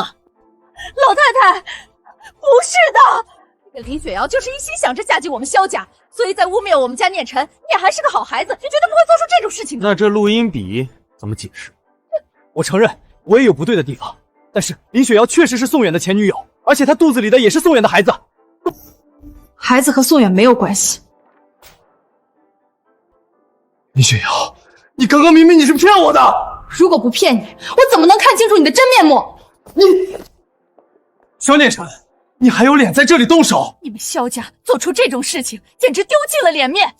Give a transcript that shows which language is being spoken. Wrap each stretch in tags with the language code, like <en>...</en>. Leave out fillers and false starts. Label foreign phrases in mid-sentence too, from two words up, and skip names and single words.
<zh>老太太，不是的，這個林雪瑤就是一心想着嫁進我們蕭家，所以在污蔑我們家念晨，你也還是個好孩子，你絕對不會做出這種事情的。那這錄音筆怎麼解釋？我承認我也有不對的地方，但是林雪瑤確實是宋遠的前女友，而且她肚子裡的也是宋遠的孩子。孩子和宋遠沒有關係。林雪瑤，你剛剛明明你是騙我的。如果不騙你，我怎麼能看清楚你的真面目？蕭念晨，你還有臉在這裡動手？你們蕭家做出這種事情，簡直丟盡了臉面。</zh>